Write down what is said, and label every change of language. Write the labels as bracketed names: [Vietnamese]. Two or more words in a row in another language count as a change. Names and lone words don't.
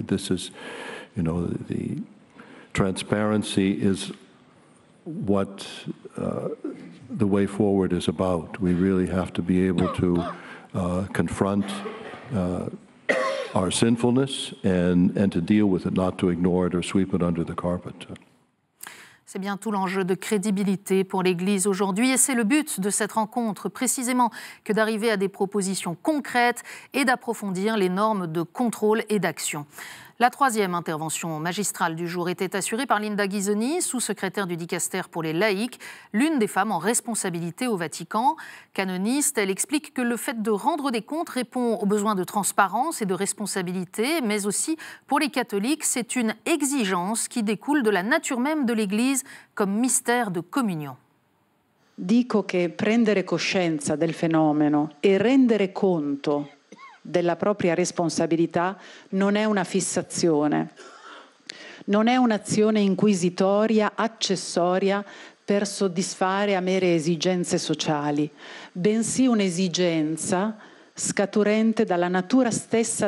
[English] This is, the transparency is what the way forward is about. We really have to be able to confront our sinfulness and to deal with it, not to ignore it or sweep it under the carpet. [French] C'est bien tout l'enjeu de crédibilité pour l'Église aujourd'hui et c'est le but de cette rencontre précisément que d'arriver à des propositions concrètes et d'approfondir les normes de contrôle et d'action. La troisième intervention magistrale du jour était assurée par Linda Ghisoni, sous-secrétaire du Dicaster pour les laïcs, l'une des femmes en responsabilité au Vatican. Canoniste, elle explique que le fait de rendre des comptes répond aux besoins de transparence et de responsabilité, mais aussi pour les catholiques, c'est une exigence qui découle de la nature même de l'Église comme mystère de communion. [Italian] Dico che prendere coscienza del fenomeno e rendere conto della propria responsabilità non è una fissazione, non è un'azione inquisitoria, accessoria per soddisfare a mere esigenze sociali, bensì un'esigenza scaturente dalla natura stessa